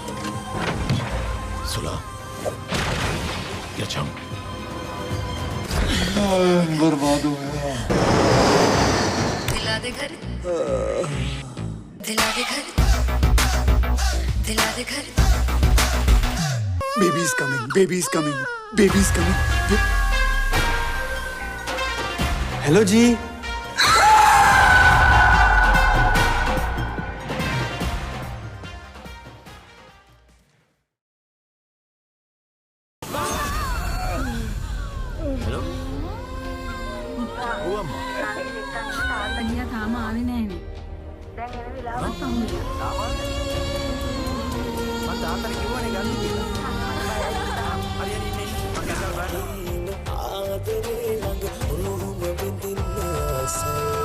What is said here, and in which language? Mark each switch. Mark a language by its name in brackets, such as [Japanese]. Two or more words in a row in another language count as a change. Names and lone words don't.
[Hindi] सुलह या जंग. बर्बाद हो गया. दिला दे घर. दिला दे घर. दिला दे घर. [English] Baby's coming. Baby's coming. Baby's coming. [Hindi] हेलो जी. हेलो. वो अम्मा. [Sinhala] අයියා තාම ආවේ නැහැනේ. දැන් එන වෙලාවක් තමයි. මම තාත්තට කිව්වනේ ගන්න කියලා. හරියට ඉන්නේ. මම කැසල් බලන්න. ආදරේ ළඟ ඔළුවම බින්දින්න ආසයි.